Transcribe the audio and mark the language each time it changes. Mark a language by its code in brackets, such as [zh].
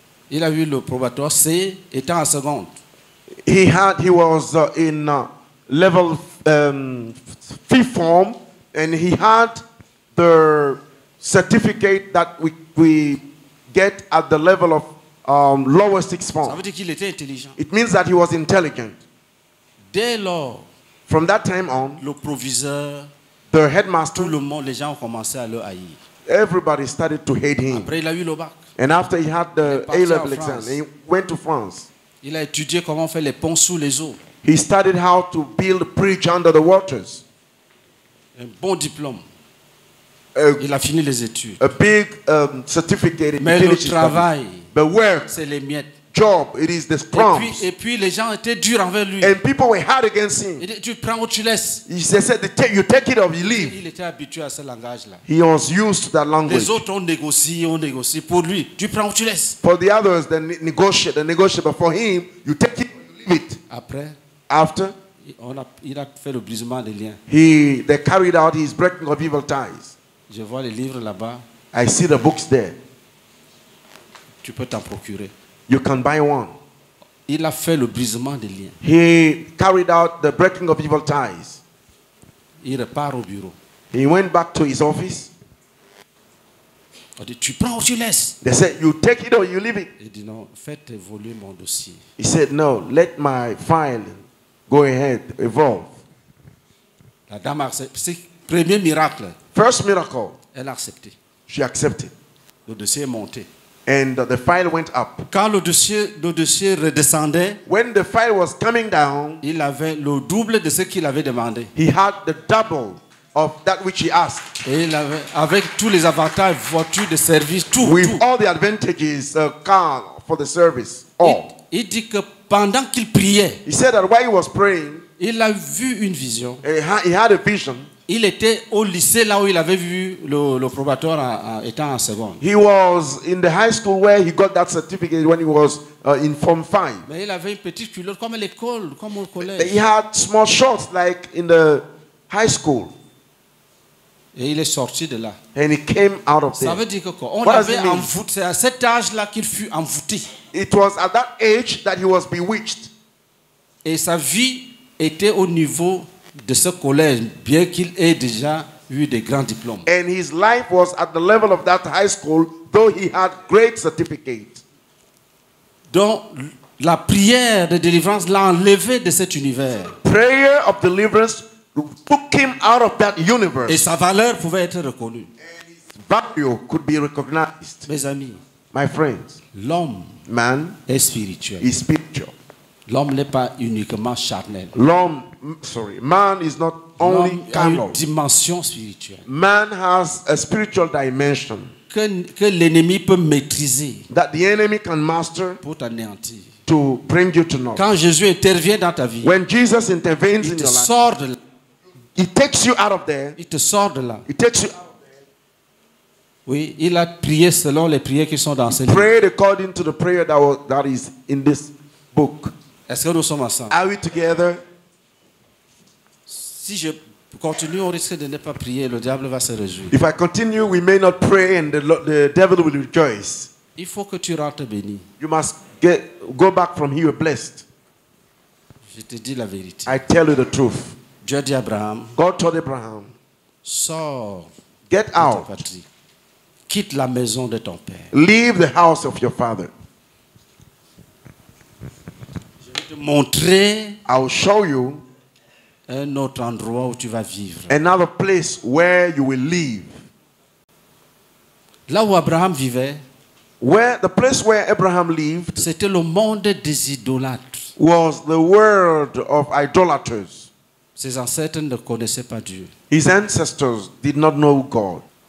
[fr] Il a eu le probatoire C étant en seconde. [en] He was in level 5th form, and he had the certificate that we get at the level of lower 6th form. [fr] Ça veut dire qu'il était intelligent. [en] It means that he was intelligent. [fr] Dès lors, [en] from that time on, [fr] le proviseur, [en] the headmaster, [fr] tout le monde, les gens ont commencé à le haïr. [en] Everybody started to hate him. [fr] Après, il a eu le bac. [en] And after he had the A-level exam, he went to France. [fr] Il a étudié comment faire les ponts sous les eaux. [en] He studied how to build a bridge under the waters. [fr] Un bon diplôme. Il a fini les études. [en] A big certificate. [fr] Mais le travail, [en] the work, [fr] c'est les miettes. [en] Job, it is the crumbs. [fr] Et puis les gens étaient durs envers lui. [en] And people were hard against him. [fr] Il dit, tu prends ou tu laisses. [en] He said, you take it or you leave. [fr] Il était habitué à ce langage-là. [en] He was used to that language. [fr] Les autres ont négocié. Pour lui, tu prends ou tu laisses. [en] For the others, they negotiate. But for him, you take it or you leave it. After, [fr] il a fait le brisement des liens. [en] They carried out his breaking of evil ties. [fr] Je vois les livres là-bas. [en] I see the books there. [fr] Tu peux t'en procurer. [en] You can buy one. [fr] Il a fait le brisement des liens. [en] He carried out the breaking of evil ties. [fr] Il repart au bureau. [en] He went back to his office. [fr] On dit, tu prends ou tu laisses. [en] They said, you take it or you leave it. [fr] Il dit, non, faites évoluer mon dossier. [en] He said, no, let my file go ahead, evolve. [fr] La dame a accepté. C'est le premier miracle. [en] First miracle. [fr] Elle a accepté. [en] She accepted. [fr] Le dossier est monté. [en] And the file went up. [fr] Quand le dossier redescendait, [en] when the file was coming down, [fr] il avait le double de ce qu'il avait demandé. [en] He had the double of that which he asked. [fr] Et il avait, avec tous les avantages, voiture de service, tout. [en] With [fr] tout. [en] all the advantages, car for the service, all. [fr] Il dit que pendant qu'il priait, [en] he said that while he was praying, [fr] il a vu une vision. [en] He had a vision. [fr] Il était au lycée là où il avait vu le probatoire étant en seconde. [en] He was in the high school where he got that certificate when he was in Form 5. [fr] Mais il avait une petite culotte comme à l'école, comme au collège. [en] He had small shorts like in the high school. [fr] Et il est sorti de là. [en] And he came out of there. [fr] Ça veut dire que quoi? On l'avait envoûté. C'est à cet âge-là qu'il fut envoûté. [en] It was at that age that he was bewitched. [fr] Et sa vie était au niveau de ce collège, bien qu'il ait déjà eu des grands diplômes. [en] And his life was at the level of that high school, though he had great certificates. [fr] Donc, la prière de délivrance l'a enlevé de cet univers. [en] Prayer of deliverance took him out of that universe. [fr] Et sa valeur pouvait être reconnue. [en] And his value could be recognized. [fr] Mes amis, [en] my friends, [fr] l'homme est spirituel. [en] Is spiritual. [fr] L'homme n'est pas uniquement charnel. [en] Man is not only carnal. [fr] A une dimension spirituelle. [en] Man has a spiritual dimension. [fr] Que l'ennemi peut maîtriser. [en] That the enemy can master. [fr] Pour t'anéantir. [en] To bring you to naught. [fr] Quand Jésus intervient dans ta vie. [en] When Jesus intervenes in your life. [fr] Il te sort de là. [en] He takes you out of there. [fr] Il te sort de là. [en] He takes you out of there. [fr] Oui, il a prié selon les prières qui sont dans ce livre. [en] Prayed according to the prayer that is in this book. [fr] Est-ce que nous sommes ensemble? [en] Are we together? [fr] Si je continue, on risque de ne pas prier, le diable va se réjouir. [en] If I continue, we may not pray and the devil will rejoice. [fr] Il faut que tu rentres béni. [en] You must go back from here blessed. [fr] Je te dis la vérité. [en] I tell you the truth. [fr] Dieu dit à Abraham. [en] God told Abraham. [fr] Sors. [en] Get out. [fr] De ta patrie. Quitte la maison de ton père. [en] Leave the house of your father. [fr] Je vais te montrer. [en] I will show you. [fr] Un autre endroit où tu vas vivre. [en] Another place where you will live. [fr] Là où Abraham vivait. [en] The place where Abraham lived. [fr] C'était le monde des idolâtres. [en] Was the world of idolaters. [fr] Ses ancêtres ne connaissaient pas Dieu. [en] His ancestors did not know God.